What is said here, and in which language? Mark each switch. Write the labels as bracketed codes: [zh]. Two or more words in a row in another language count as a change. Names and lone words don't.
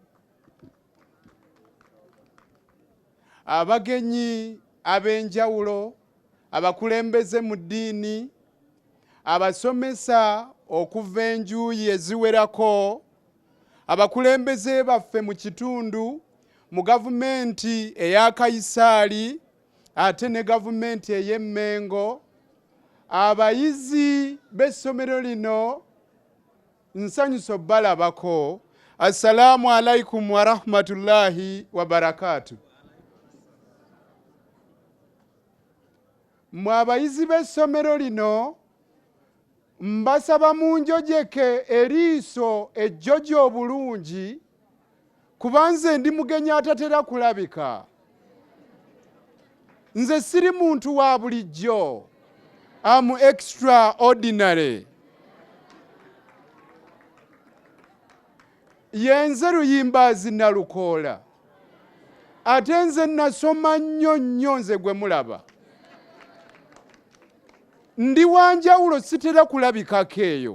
[lg] Abagenyi ab'enjawulo, abakulembeze mu ddiini, abasomesa okuva enjuuyi eziwerako, abakulembeze baffe mu kitundu, mu gavumenti eya Kayisaali, ate ne gavumenti ey'Emmengo, abayizi b'essomero lino, nsanyusa balabako. [ar] السلام عليكم ورحمة الله وبركاته. [lg] Mwe abayizi b'essomero lino, mbasaba munjojeke eriiso ejjojo obulungi, kubanze ndi mugenyi atatera kulabika. Nze siri muntu wa bulijjo. [en] I'm extraordinary. [lg] Yenze Luyimbazi Nalukoola. Ate nze nasoma nnyo nze gwe mulaba. Ndi wanjawulo sitera kulabikako eyo.